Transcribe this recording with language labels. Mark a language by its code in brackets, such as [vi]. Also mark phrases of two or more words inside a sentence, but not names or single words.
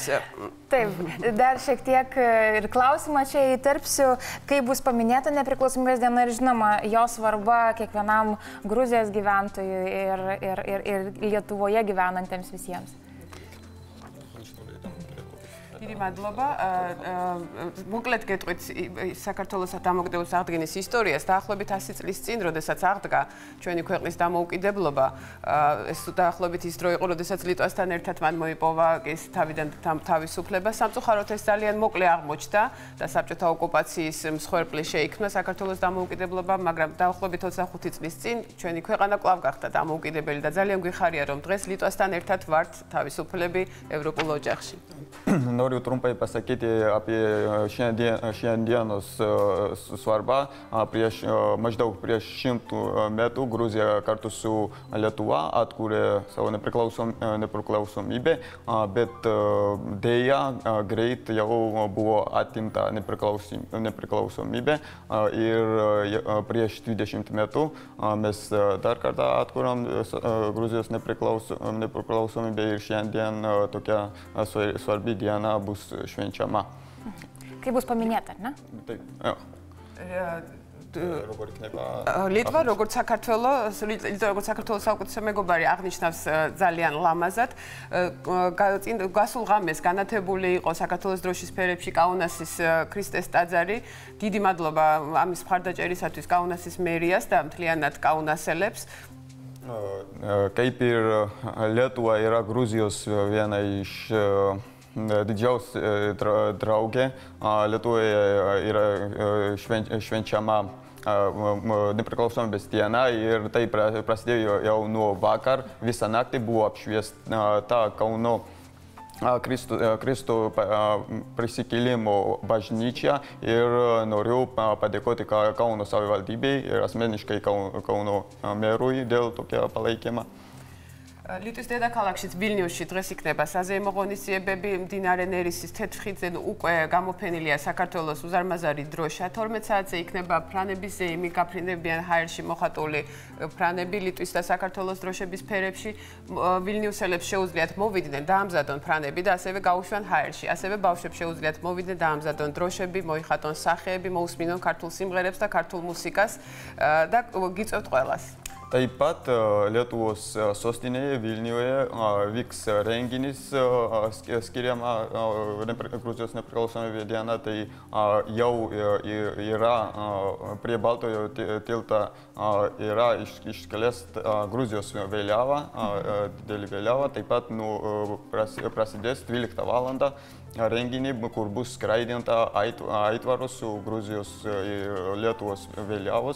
[lt] Taip, dar šiek tiek ir klausimą čia įterpsiu, kai bus paminėta nepriklausomybės diena ir žinoma, jo svarba kiekvienam Gruzijos gyventojui ir Lietuvoje gyvenantiems visiems. [ka] დიდი მადლობა. მოკლედ გეტყვით საქართველოს დამოუკიდებლობის აღდგენის ისტორიას დაახლოებით 100 წლის წინ, როდესაც აღდგა ჩვენი ქვეყნის დამოუკიდებლობა, ეს დაახლოებით ის დრო იყო, როდესაც ლიტვასთან ერთად მან მოიპოვა ეს თავიდან თავისუფლება. სამწუხაროდ ეს ძალიან მოკლე აღმოჩნდა და საბჭოთა ოკუპაციის მსხვერპლი შეიქმნა საქართველოს დამოუკიდებლობა, მაგრამ დაახლოებით 25 წლის წინ ჩვენი ქვეყანა კვლავ გახდა დამოუკიდებელი და ძალიან გვიხარია, რომ დღეს ლიტვასთან ერთად ვართ თავისუფლები ევროპულ ოჯახში. [lt] Noriu trumpai pasakyti apie šiandienos svarbą. Maždaug prieš 100 metų Gruzija kartu su Lietuva atkūrė savo nepriklausomybę, bet dėja greit jau buvo atimta nepriklausomybė ir prieš 20 metų mes dar kartą atkūrėm Gruzijos nepriklausomybę ir šiandien tokia svarbi diena bus švenčiama. Kai bus paminėta, ne? Taip. [ka] ლიტვა როგორც საქართველოს საუკეთესო მეგობარი აღნიშნავს ძალიან ლამაზად. გასულ ღამეს განათებული იყო საქართველოს დროშის ფერებში კაუნასის ქრისტეს ტაძარი. დიდი მადლობა ამის მხარდაჭერისათვის კაუნასის მერიას და მთლიანად კაუნასელებს. [lt] Kaip ir Lietuva yra Gruzijos viena iš didžiausių draugė, Lietuvoje yra švenčiama nepriklausomybės diena ir tai prasidėjo jau nuo vakar. Visą naktį buvo apšviesta Kauno Kristų prisikėlimo bažnyčia ir noriu padėkoti Kauno savivaldybei ir asmeniškai Kauno merui dėl tokio palaikymo. [ka] ლიტვის დედაქალაქშიც ვილნიუსში დღეს იქნება საზეიმო ღონისძიებები. მდინარე ნერისის თეთრხიდზე უკვე გამოფენილია საქართველოს უზარმაზარი დროშა. 12 საათზე იქნება ფრანების ზეიმი, გაფრინდებიან ჰაერში მოხატული ფრანები ლიტვის და საქართველოს დროშების ფერებში. ვილნიუსელებს შეუძლიათ მოვიდნენ დაამზადონ ფრანები და ასევე გაუშვან ჰაერში. ასევე ბავშვებს შეუძლიათ მოვიდნენ დაამზადონ დროშები, მოიხატონ სახეები, მოусმინონ ქართულ სიმღერებს და ქართულ მუსიკას და გიწევთ ყველას. [lt] Taip pat Lietuvos sostinėje Vilniuje vyks renginys skiriama Gruzijos nepriklausomybės diena, tai jau yra prie Baltojo tilto yra iškelės Gruzijos vėliava, didelį vėliavą, taip pat prasidės 12 valandą renginį, kur bus skraidinta aitvarus su Gruzijos ir Lietuvos vėliavos.